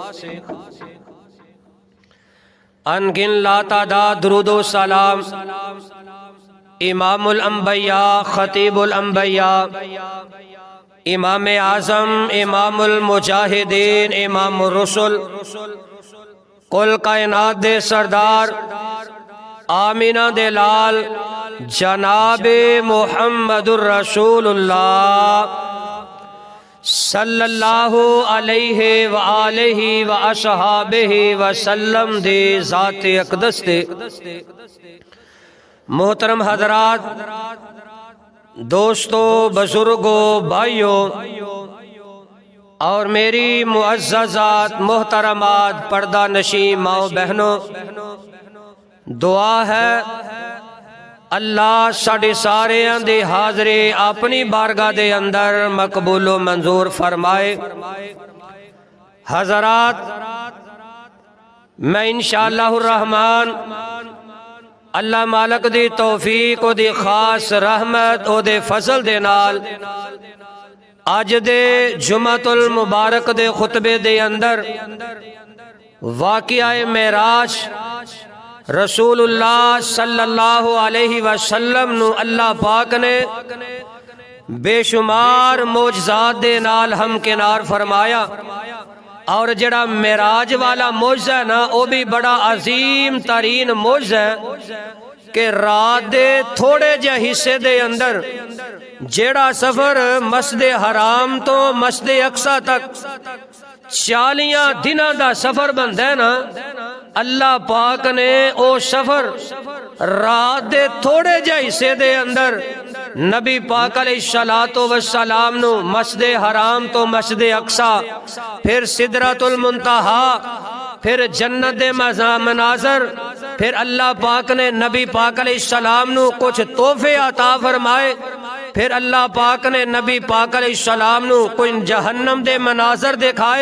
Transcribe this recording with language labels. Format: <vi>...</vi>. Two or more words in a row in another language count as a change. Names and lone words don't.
<ur>ان گن لاتعداد درود و سلام</ur> <ar>إمام الأنبياء خطيب الأنبياء إمام أعظم إمام المجاهدين إمام الرسل</ar> <pa>کل کائنات دے سردار آمنہ دے لال جنابِ</pa> <ar>محمد رسول الله صلى الله عليه وآله وأصحابه وسلم</ar> <pa>دے ذاتِ اقدس دے</pa> <ur>محترم حضرات، دوستو، بزرگو، بھائیو اور میری معززات محترمات پردہ نشیں ماؤ بہنو,</ur> <pa>دعا اے اللہ ساڈے ساریاں دے حاضرے اپنی بارگاہ دے اندر مقبول و منظور فرمائے. حضرات، میں ان شاء اللہ الرحمان اللہ مالک دی توفیق دی خاص رحمت اوہدے فضل دے نال اج دے جمعۃ المبارک دے خطبے دے اندر واقعہ معراج رسول اللہ</pa> <ar>صلى الله عليه وسلم</ar> <pa>نوں اللہ پاک نے بےشمار معجزات دے نال ہمکنار فرمایا. اور جیہڑا معراج والا معجزہ اے ناں او وی بڑا عظیم ترین معجزہ اے کہ رات دے تھوڑے جیہے حصے دے اندر جیہڑا سفر مسجد حرام توں مسجد اقصیٰ تک 40 دناں دا سفر بندا اے ناں, اللہ پاک نے او سفر رات دے تھوڑے جیہے حصے دے اندر نبی پاک</pa> <ar>عليه الصلاة والسلام</ar> <pa>نوں مسجد حرام توں مسجد اقصیٰ، فیر سدرۃ المنتہیٰ، فیر جنت دے مناظر، فیر اللہ پاک نے نبی پاک علیہ السلام نوں کجھ تحفے عطا فرمائے، فیر اللہ پاک نے نبی پاک علیہ السلام نوں کوئی جہنم دے مناظر دکھائے.</pa>